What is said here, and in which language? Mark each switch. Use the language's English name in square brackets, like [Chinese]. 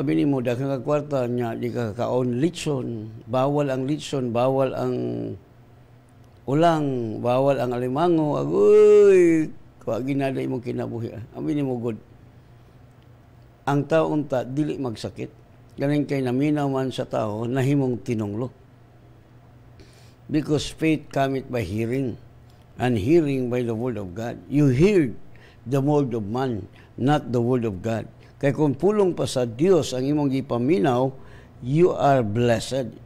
[Cebuano] Abi nimo daghang kwarta nya di ka kaon litson, bawal ang litson, bawal ang ulang, bawal ang alimango. Agoy, wa ginada imong kinabuhi. Abi nimo good. Ang tao unta dili magsakit. Galing kay naminaw man sa tao nahimong tinunglo. [English] Because faith cometh by hearing, and hearing by the word of God. You hear the word of man, not the word of God. [Cebuano] Kaya kung pulong pa sa Diyos ang imong gipaminaw, [English] you are blessed.